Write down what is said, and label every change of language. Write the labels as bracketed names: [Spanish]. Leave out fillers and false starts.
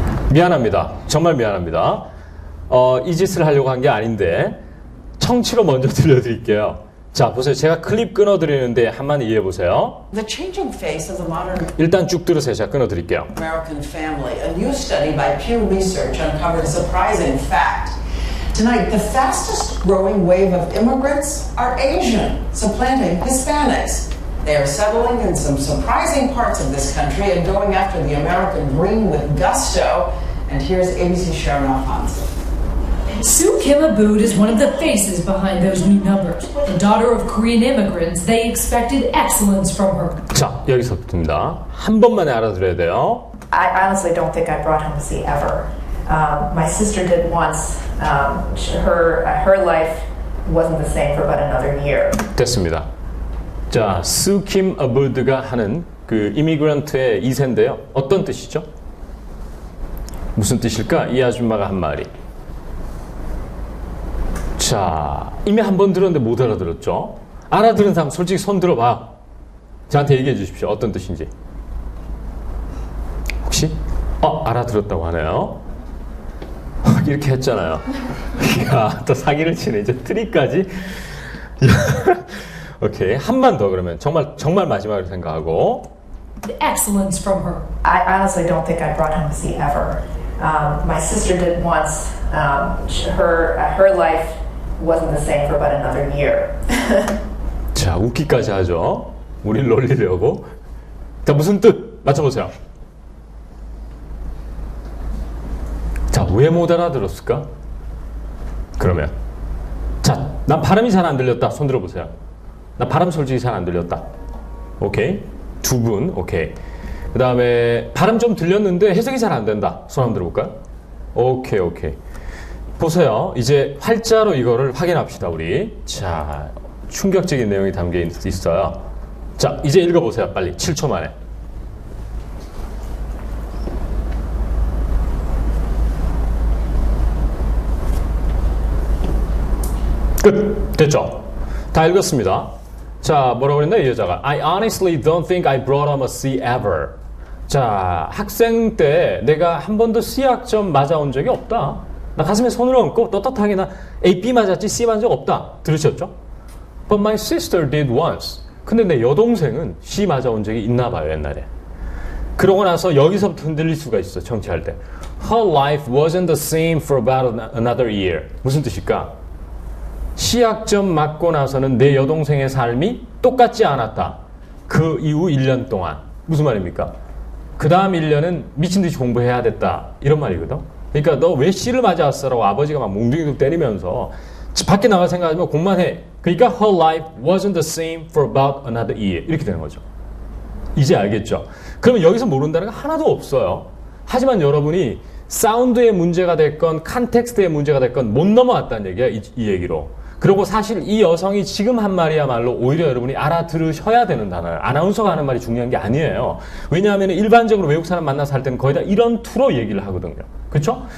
[Korean] 미안합니다. 정말 미안합니다. 이 짓을 하려고 한 게 아닌데 청취로 먼저 들려드릴게요. 자, 보세요. 제가 클립 끊어드리는데 한번 이해해 보세요. [English] The changing face of the modern [Korean] 일단 쭉 들으세요. 제가 끊어드릴게요. [English] American family. A new study by Pew Research uncovered a surprising fact. Tonight, the fastest growing wave of immigrants are Asian, supplanting Hispanics. They are settling in some surprising parts of this country and going after the American dream with gusto. And here's ABC Sharon Alfonso. Sue Kim Abood is one of the faces behind those new numbers. The daughter of Korean immigrants, they expected excellence from her. [Korean] 자, 여기서부터입니다. 한 번만에 알아들어야 돼요. [English] I honestly don't think I brought home to see ever. My sister did once. Her life wasn't the same for about another year. [Korean] 됐습니다. 자, 스킴 어부드가 하는 그 이미그런트의 2세인데요. 어떤 뜻이죠? 무슨 뜻일까? 이 아줌마가 한 말이. 자, 이미 한 번 들었는데 못 알아들었죠? 알아들은 사람 솔직히 손 들어봐. 저한테 얘기해 주십시오. 어떤 뜻인지. 혹시? 알아들었다고 하네요. 이렇게 했잖아요. 야, 또 사기를 치네. 이제 트릭까지. 오케이. 한 번 더 그러면. 정말 마지막으로 생각하고. [English] The excellence from her. I honestly don't think I brought home to see ever. My sister did once. Her life wasn't the same for about another year. [Korean] 자, 웃기까지 하죠. 우린 놀리려고. 자, 무슨 뜻? 맞춰보세요. 자, 왜 못 알아들었을까? 그러면. 자, 난 발음이 잘 안 들렸다. 손 들어보세요. 나 발음 솔직히 잘 안 들렸다. 오케이. 두 분, 오케이. 그 다음에 발음 좀 들렸는데 해석이 잘 안 된다. 손 한번 들어볼까요? 오케이. 보세요. 이제 활자로 이거를 확인합시다, 우리. 자, 충격적인 내용이 담겨 있어요. 자, 이제 읽어보세요. 빨리. 7초 만에. 끝. 됐죠? 다 읽었습니다. 자, 뭐라고 그랬나 이 여자가? [English] I honestly don't think I brought home a C ever. [Korean] 자, 학생 때 내가 한 번도 C학점 맞아온 적이 없다. 나 가슴에 손을 얹고 떳떳하게 나 A, B 맞았지 C 맞은 적 없다. 들으셨죠? [English] But my sister did once. [Korean] 근데 내 여동생은 C 맞아온 적이 있나 봐요, 옛날에. 그러고 나서 여기서부터 흔들릴 수가 있어, 청취할 때. [English] Her life wasn't the same for about another year. [Korean] 무슨 뜻일까? C학점 맞고 나서는 내 여동생의 삶이 똑같지 않았다. 그 이후 1년 동안. 무슨 말입니까? 그 다음 1년은 미친듯이 공부해야 됐다. 이런 말이거든. 그러니까 너 왜 C를 맞아왔어? 라고 아버지가 막 몽둥이도 때리면서 밖에 나갈 생각하면 공부만 해. 그러니까 [English] her life wasn't the same for about another year. [Korean] 이렇게 되는 거죠. 이제 알겠죠? 그러면 여기서 모른다는 거 하나도 없어요. 하지만 여러분이 사운드의 문제가 됐건 컨텍스트의 문제가 됐건 못 넘어왔다는 얘기야. 이 얘기로. 그리고 사실 이 여성이 지금 한 말이야말로 오히려 여러분이 알아들으셔야 되는 단어예요. 아나운서가 하는 말이 중요한 게 아니에요. 왜냐하면 일반적으로 외국 사람 만나서 할 때는 거의 다 이런 투로 얘기를 하거든요. 그렇죠?